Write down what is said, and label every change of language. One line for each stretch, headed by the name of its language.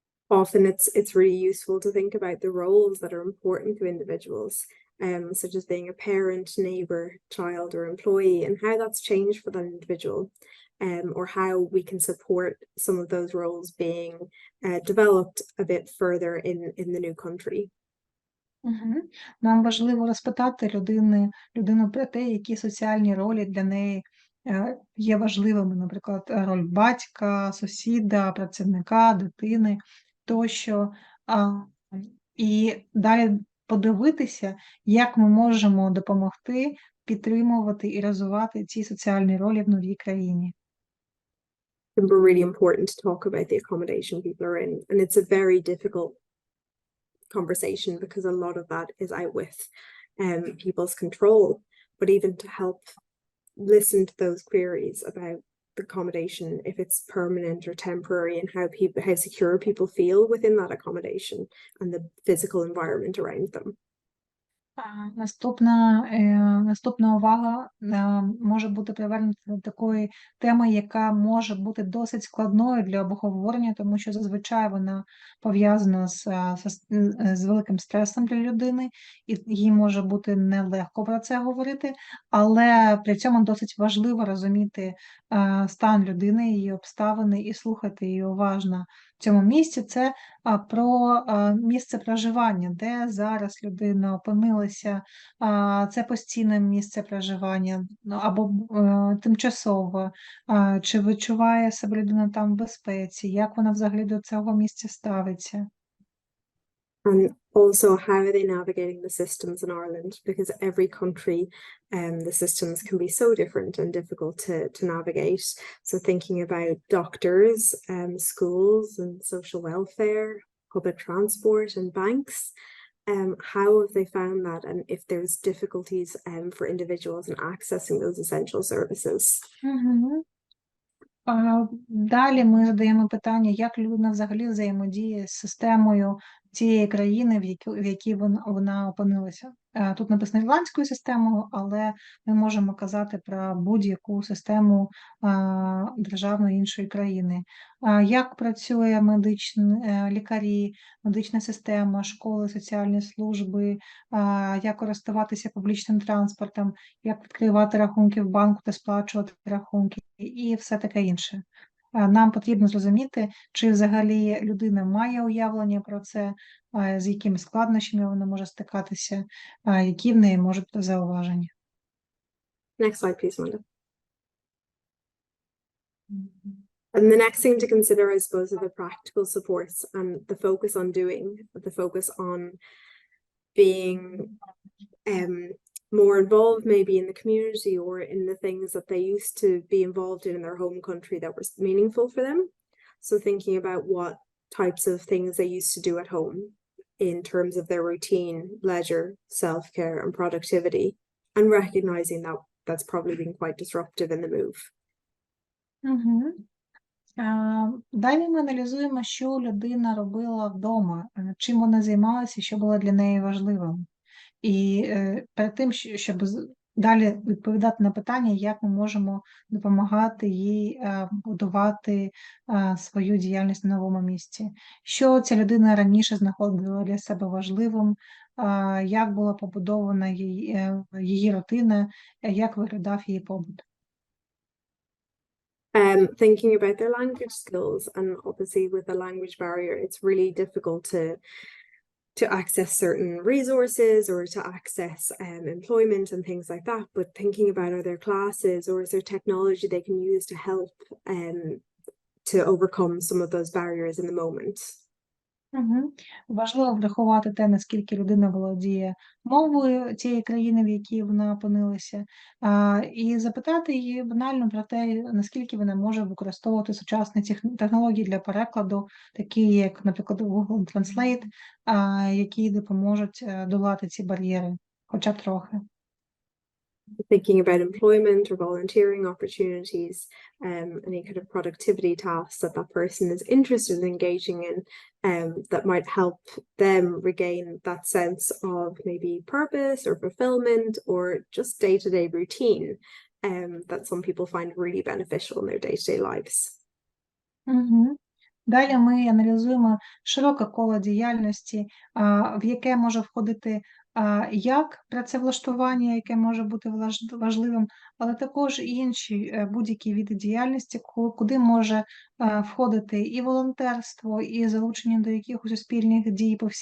English: Often it's really useful to think about the roles that are important to individuals, such as being a parent, neighbor, child, or employee, and how that's changed for that individual, or how we can support some of those roles being developed a bit further in the new country. Мгм.
Ukrainian: Нам важливо розпитати людину про те, які соціальні ролі для неї є важливими, наприклад, роль батька, сусіда, працівника, дитини тощо. І далі подивитися, як ми можемо допомогти підтримувати і розвивати ці соціальні ролі в новій країні.
English: It's really important to talk about the accommodation people are in, and it's a very difficult conversation because a lot of that is out with people's control, but even to help listen to those queries about the accommodation, if it's permanent or temporary, and how secure people feel within that accommodation and the physical environment around them.
Ukrainian: Наступна увага може бути привернута до такої теми, яка може бути досить складною для обговорення, тому що зазвичай вона пов'язана з великим стресом для людини, і їй може бути нелегко про це говорити, але при цьому досить важливо розуміти стан людини, її обставини і слухати її уважно. В цьому місці це про місце проживання, де зараз людина опинилася, це постійне місце проживання, або тимчасове, чи відчуває себе людина там в безпеці, як вона взагалі до цього місця ставиться.
English: And also, how are they navigating the systems in Ireland? Because every country, the systems can be so different and difficult to navigate. So thinking about doctors, schools and social welfare, public transport and banks, how have they found that, and if there's difficulties for individuals in accessing those essential services? Мгм.
Ukrainian: Далі ми задаємо питання, як людина взагалі взаємодіє з системою тієї країни, в якій вона опинилася. Тут написано ірландською системою, але ми можемо казати про будь-яку систему державної іншої країни. Як працює лікарі, медична система, школи, соціальні служби, як користуватися публічним транспортом, як відкривати рахунки в банку та сплачувати рахунки, і все таке інше. Нам потрібно зрозуміти, чи взагалі людина має уявлення про це, з якими складнощами вона може стикатися, які в неї можуть бути зауваження.
English: Next slide, please, Amanda. And the next thing to consider, I suppose, are the practical supports and the focus on doing, the focus on being more involved maybe in the community or in the things that they used to be involved in their home country that were meaningful for them. So thinking about what types of things they used to do at home in terms of their routine, leisure, self-care and productivity, and recognizing that that's probably been quite disruptive in the move. Угу.
Ukrainian: Далі ми аналізуємо, що людина робила вдома, чим вона займалася, що було для неї важливим. І перед тим, щоб далі відповідати на питання, як ми можемо допомагати їй будувати свою діяльність на новому місці. Що ця людина раніше знаходила для себе важливим, як була побудована її рутина, як виглядав її побут.
English: Thinking about their language skills, and obviously with the language barrier, it's really difficult to access certain resources or to access employment and things like that. But thinking about, are there classes or is there technology they can use to help to overcome some of those barriers in the moment? Угу.
Ukrainian: Важливо врахувати те, наскільки людина володіє мовою цієї країни, в якій вона опинилася, і запитати її банально про те, наскільки вона може використовувати сучасні технології для перекладу, такі як, наприклад, Google Translate, які допоможуть долати ці бар'єри, хоча б трохи.
English: Thinking about employment or volunteering opportunities, any kind of productivity tasks that that person is interested in engaging in, that might help them regain that sense of maybe purpose or fulfillment or just day-to-day routine, that some people find really beneficial in their day-to-day lives. Угу.
Ukrainian: Далі ми аналізуємо широке коло діяльності, в яке може входити як працевлаштування, яке може бути важливим, але також і інші будь-які види діяльності, куди може входити і волонтерство, і залучення до якихось спільних дій